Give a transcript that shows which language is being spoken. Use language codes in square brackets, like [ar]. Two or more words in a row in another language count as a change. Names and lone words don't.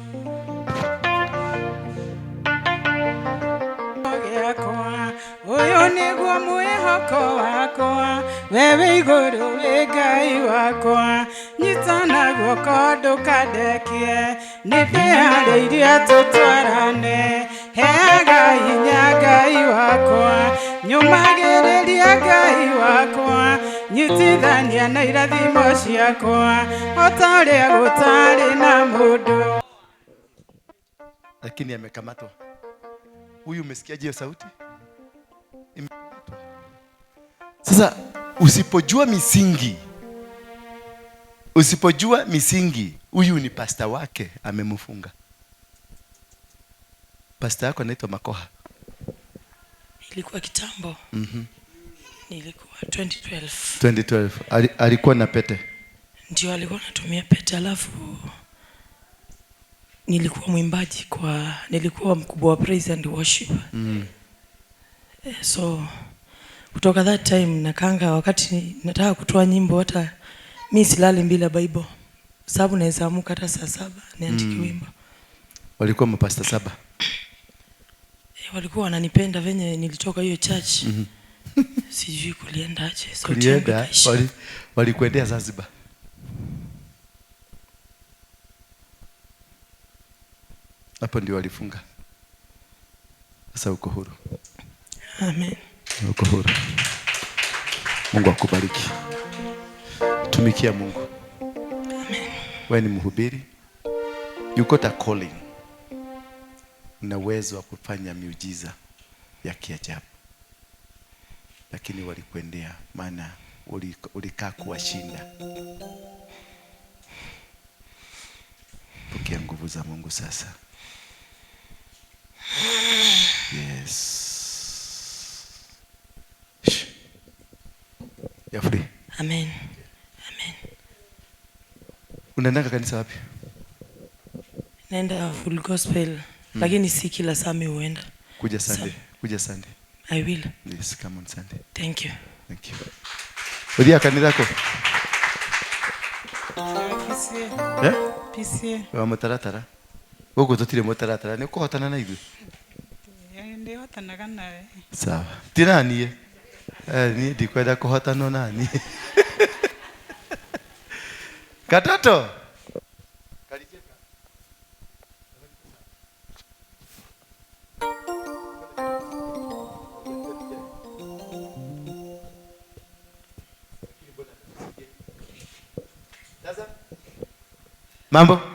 [ki] Uyo niguo mwĩhoko wakwa wewe igũrũ wĩ Ngai wakwa nyitana guoko ndũkandekie nĩndĩharĩirie tũtwarane heaga hinya Ngai wakwa nyũmagĩrĩria Ngai wakwa nyitithania na irathimo ciakwa o ta ũrĩa gũtarĩ na mũndũ. [sw] Lakini amekamatwa. Huyu umesikiaje hiyo sauti? Sasa usipojua misingi, huyu ni pastor wake amemfunga. Pastor yako anaitwa Makoha. Ilikuwa kitambo. Nilikuwa 2012. 2012. Alikuwa na pete? Ndio, alikuwa anatumia pete. Alafu nilikuwa mwimbaji nilikuwa mkubwa wa [en] praise and worship. [sw] So kutoka [en] that time [sw] nakanga wakati nataka kutoa nyimbo, hata mimi silali bila Bible, sababu naweza amuka hata saa 7 niandike wimbo. Walikuwa mapasta 7? Walikuwa wananipenda venye nilitoka hiyo church. Sijui kuliendaje. Kulienda, walikuendea Zanzibar? Hapo ndio walifunga. Sasa uko huru. Amen. Uko huru. Mungu akubariki. Tumikia Mungu. Amen. Wewe ni mhubiri. [en] You got a calling. [sw] Una uwezo wa kufanya miujiza ya kiajabu. Lakini walikuendea maana ulikaa kuwashinda. Pokea nguvu za Mungu sasa. [en] Yes. Ya free. [sw] Amen. Amen. Unaenda kanisa wapi? Naenda full gospel. Lakini si kila saa mimi huenda. Kuja Sunday. Kuja Sunday. [en] I will. Yes, come on Sunday. Thank you. Thank you. [sw] Udia kanisa lako? PCA. [ki] Wa mutaratara. Wogo totire mutaratara. Ni kuhotana na ithu. Ndio hotanaga nawe. [sw] Sawa. [ki] Tirani ni ndikwenda kuhotana nani? Katoto. [sw] Kalicheka. Mambo?